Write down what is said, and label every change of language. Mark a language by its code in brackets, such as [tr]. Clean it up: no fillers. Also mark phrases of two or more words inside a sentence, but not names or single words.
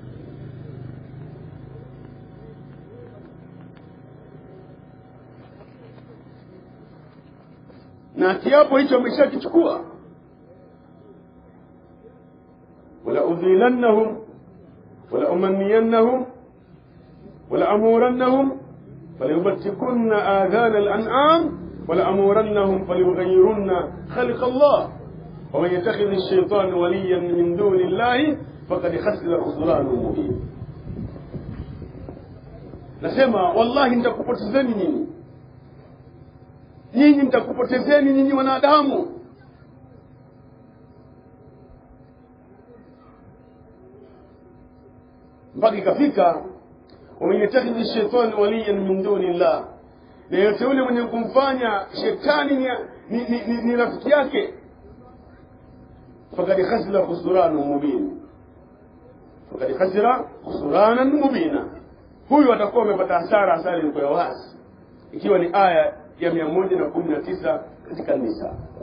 [sw] Na kiapo hicho ameshakichukua, [ar] ولأضلنهم ولا لأمنينهم ولآمرنهم فليبتكن آذان الأنعام ولآمرنهم فليغيرن خلق الله ومن يتخذ الشيطان وليا من دون الله فقد خسر خسرانا مبينا. [sw] Nasema wallahi nitakupotezeni nyinyi, nyinyi nitakupotezeni nyinyi wanadamu. Mpaka ikafika [ar] ومن يتخذ الشيطان وليا من دون الله, [sw] na yote yule mwenye kumfanya shetani ni rafiki yake, [ar] فقد خسر خسرانا مبينا, فقد خسر خسرانا مبينا, [sw] huyu atakuwa amepata hasara, hasara ilikuwa wazi, ikiwa ni aya ya 119 katika Nisa.